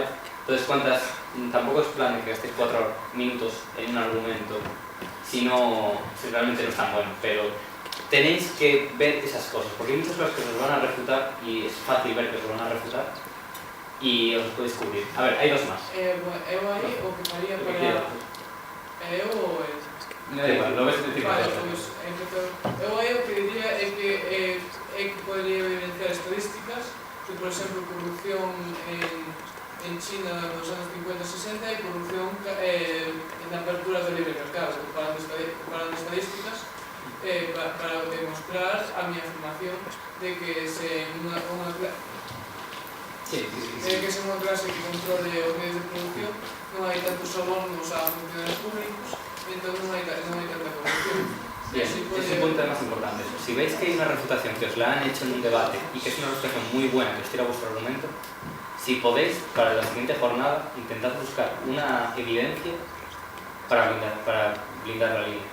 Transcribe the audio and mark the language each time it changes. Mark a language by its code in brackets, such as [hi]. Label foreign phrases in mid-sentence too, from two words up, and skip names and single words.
[es] Entonces, tampoco es plan de que gastéis 4 minutos en un argumento si realmente no es tan bueno, pero tenéis que ver esas cosas, porque hay muchas cosas que os van a refutar y es fácil ver que os van a refutar y os podéis cubrir. A ver, hay dos más. [gl] Eu aí o que faría para... [es] Me da igual, lo ves decir. [gl] Vale, pois, eu aí o que diría é que podría evidenciar estadísticas que, por exemplo, corrupción en China nos anos 50 e 60 e corrupción na apertura do libre mercado, comparando estadísticas para demostrar a mi afirmación de que se unha clase que controle os medios de producción non hai tantos sobornos a funcionarios públicos e entón non hai tanta corrupción. [es] Bien, ese punto es más importante. Si veis que hay una refutación que os la han hecho en un debate y que es una refutación muy buena que os tira vuestro argumento, si podéis, para la siguiente jornada, intentad buscar una evidencia para blindar la línea.